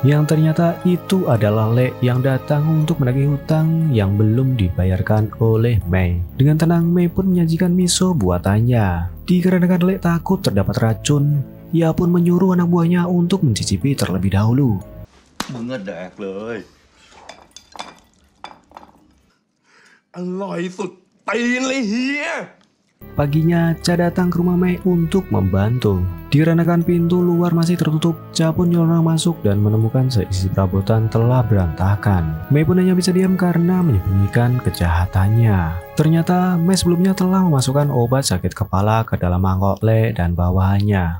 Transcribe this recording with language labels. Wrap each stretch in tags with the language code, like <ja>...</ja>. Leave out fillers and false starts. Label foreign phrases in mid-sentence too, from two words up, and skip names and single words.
<id>Yang ternyata itu adalah Le yang datang untuk menagih hutang yang belum dibayarkan oleh Mei. Dengan tenang, Mei pun menyajikan miso buatannya. Dikarenakan Le takut terdapat racun, ia pun menyuruh anak buahnya untuk mencicipi terlebih dahulu.</id> <th>Mengedak เลยอร่อยสุดตีนเลยเฮีย</th> <id>Paginya, Cha datang ke rumah Mei untuk membantu. Dikarenakan pintu luar masih tertutup, Cha pun nyelonong masuk dan menemukan seisi perabotan telah berantakan. Mei pun hanya bisa diam karena menyembunyikan kejahatannya. Ternyata Mei sebelumnya telah memasukkan obat sakit kepala ke dalam mangkok Le dan bawahannya.</id>